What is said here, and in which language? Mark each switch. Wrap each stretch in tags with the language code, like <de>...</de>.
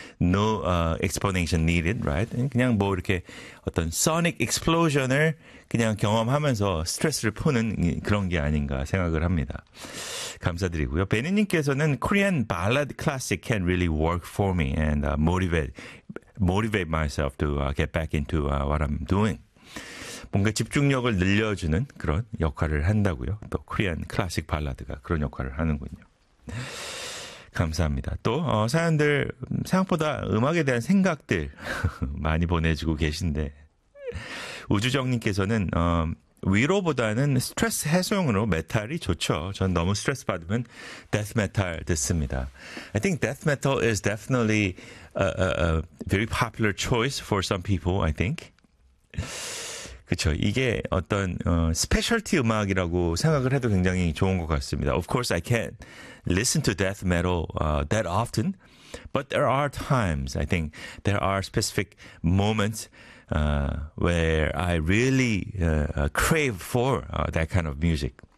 <en>No explanation needed, right?</en> <ko>그냥 뭐 이렇게 어떤</ko> <en>sonic explosion</en> <ko>을 그냥 경험하면서 스트레스를 푸는 그런 게 아닌가 생각을 합니다. 감사드리고요.</ko> <en>베니님께서는 Korean ballad classic can really work for me and motivate myself to get back into what I'm doing.</en> <ko>뭔가 집중력을 늘려주는 그런 역할을 한다고요. 또 코리안 클래식 발라드가 그런 역할을 하는군요. 감사합니다. 또 사연들 생각보다 음악에 대한 생각들 많이 보내주고 계신데 우주정님께서는 위로보다는 스트레스 해소용으로 메탈이 좋죠. 전 너무 스트레스 받으면 death metal 듣습니다.</ko> <en>I think death metal is definitely a very popular choice for some people, I think.</en> <ko>그렇죠. 이게 어떤 스페셜티 음악이라고 생각을 해도 굉장히 좋은 것 같습니다.</ko> <en>Of course, I can't listen to death metal that often, but there are times, I think, there are specific moments where I really crave for that kind of music.</en>